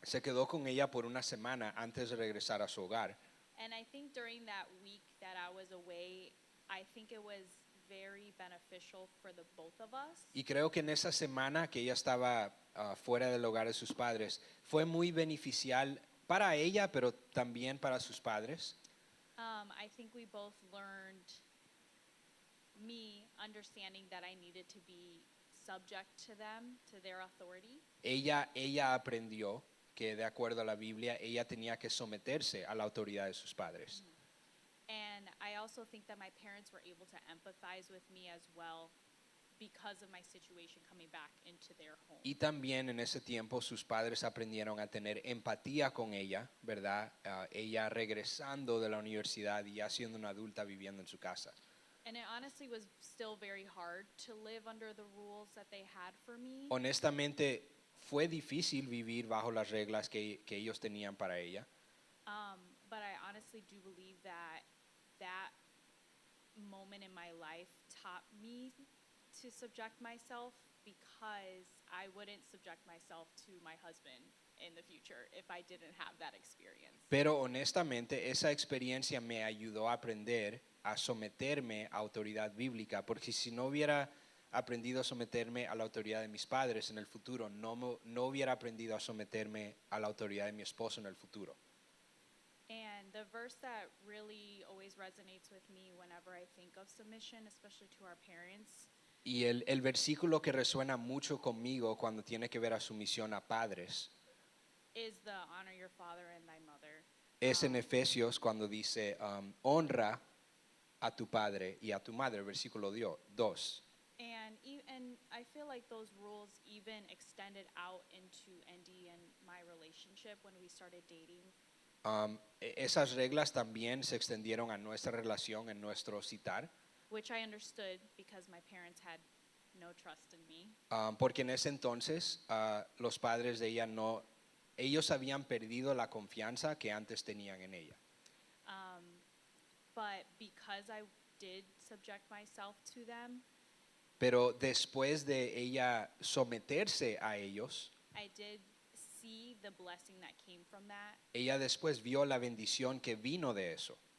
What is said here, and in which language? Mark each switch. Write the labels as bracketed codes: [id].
[es] Se quedó con ella por una semana antes de regresar a su hogar. [en] And I think during that week that I was away, I think it was very beneficial for the both of us. [es] Y creo que en esa semana que ella estaba fuera del hogar de sus padres, fue muy beneficial para ella, pero también para sus padres. [en] I think we both learned, me understanding that I needed to be subject to them, to their authority. [es] Ella aprendió que de acuerdo a la Biblia, ella tenía que someterse a la autoridad de sus padres. [en] And I also think that my parents were able to empathize with me as well because of my situation coming back into their home. [es] Y también en ese tiempo sus padres aprendieron a tener empatía con ella, ¿verdad? Ella regresando de la universidad y ya siendo una adulta viviendo en su casa. [en] And it honestly was still very hard to live under the rules that they had for me. [es] Honestamente, fue difícil vivir bajo las reglas que ellos tenían para ella. [en] But I honestly do believe that that moment in my life taught me to subject myself, because I wouldn't subject myself to my husband in the future if I didn't have that experience. [es] Pero honestamente, esa experiencia me ayudó a aprender a someterme a autoridad bíblica, porque si no hubiera aprendido a someterme a la autoridad de mis padres en el futuro, no hubiera aprendido a someterme a la autoridad de mi esposo en el futuro. [en] And the verse that really always resonates with me whenever I think of submission, especially to our parents, [es] Y el versículo que resuena mucho conmigo cuando tiene que ver a sumisión a padres [en] is the honor your father and thy mother. [es] es en Efesios cuando dice honra a tu padre y a tu madre, versículo 2. [en] And I feel like those rules even extended out into Andy and my relationship when we started dating. [es] Esas reglas también se extendieron a nuestra relación en nuestro citar, [en] Which I understood because my parents had no trust in me. [es] porque en ese entonces los padres de ella ellos habían perdido la confianza que antes tenían en ella. [en] But because I did subject myself to them, [es] Pero después de ella someterse a ellos, [en] I did see the blessing that came from that. [es] ella después vio la bendición que vino de eso.